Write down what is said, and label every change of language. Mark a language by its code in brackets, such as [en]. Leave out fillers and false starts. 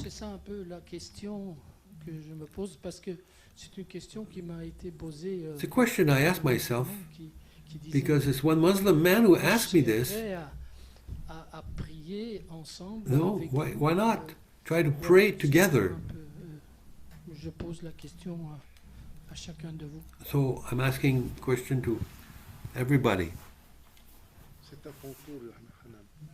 [fr] C'est ça un peu la question que je me pose parce que c'est une question qui m'a été posée. [en] It's a question I ask myself because it's one Muslim man who asked me this. [fr] À prier ensemble. [en] No, why not? Try to pray together. [fr] Je pose la question à chacun de vous. [en] So I'm asking a question to everybody. [fr] C'est un concours, Hanan.